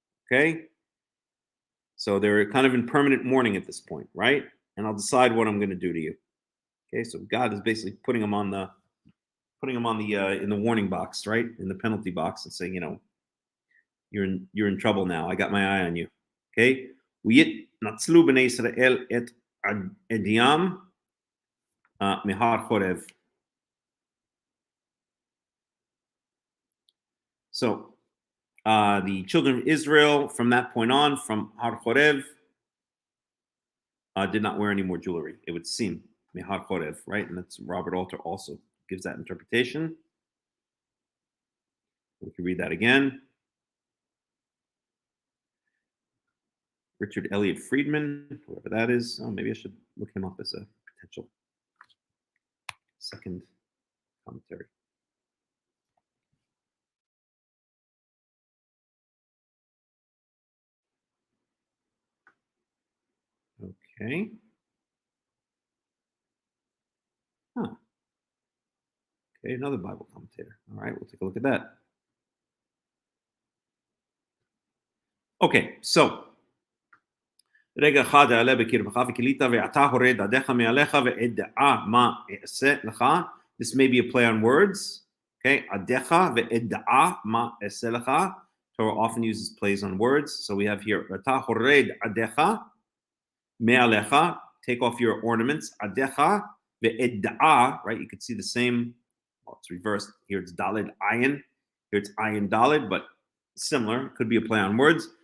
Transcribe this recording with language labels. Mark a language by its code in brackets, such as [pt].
[en] Okay, so they're kind of in permanent mourning at this point, right? And I'll decide what I'm going to do to you. Okay, so God is basically putting them on the in the warning box, right, in the penalty box, and saying, you're in trouble now. I got my eye on you. [he] Okay, ויתנצלו בני ישראל את עדים מהר חורב. [en] So the children of Israel from that point on, from Har Chorev, did not wear any more jewelry, it would seem. Mehar Chorev, right? And that's Robert Alter also gives that interpretation. We can read that again. Richard Elliott Friedman, whoever that is. Oh, maybe I should look him up as a potential second commentary. Okay. Huh. Okay, another Bible commentator. All right, we'll take a look at that. [he] Okay, so רגע אחד יעלה בקרבך וכילית ואתה הורד עדיך מעליך ואדעה מה אעשה לך. [en] This may be a play on words. [he] Okay, עדיך ואדעה מה אעשה לך. [en] Torah often uses plays on words. So we have here, [he] אתה הורד עדיך מעליך. [en] Take off your ornaments. [he] עדיך ואדעה, right? [en] You could see the same, well, it's reversed. Here it's dalid ayin. Here it's ayin dalid, but similar. Could be a play on words.